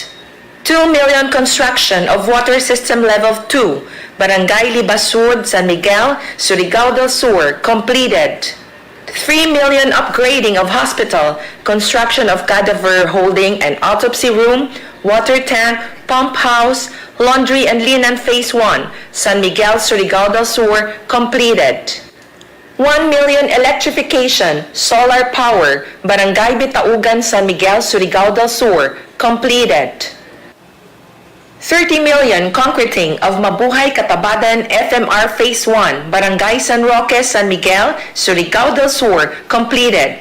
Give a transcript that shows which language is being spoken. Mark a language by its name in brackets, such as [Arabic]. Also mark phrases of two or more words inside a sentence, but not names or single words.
[English] 2 million construction of water system level 2, Barangay Libasud, San Miguel, Surigao del Sur, completed. 3 million upgrading of hospital, construction of cadaver holding and autopsy room, water tank, pump house, laundry and linen phase 1, San Miguel, Surigao del Sur, completed. 1 million electrification, solar power, Barangay Bitaugan, San Miguel, Surigao del Sur, completed. 30 million concreting of Mabuhay Katabadan FMR Phase 1, Barangay San Roque, San Miguel, Surigao del Sur, completed.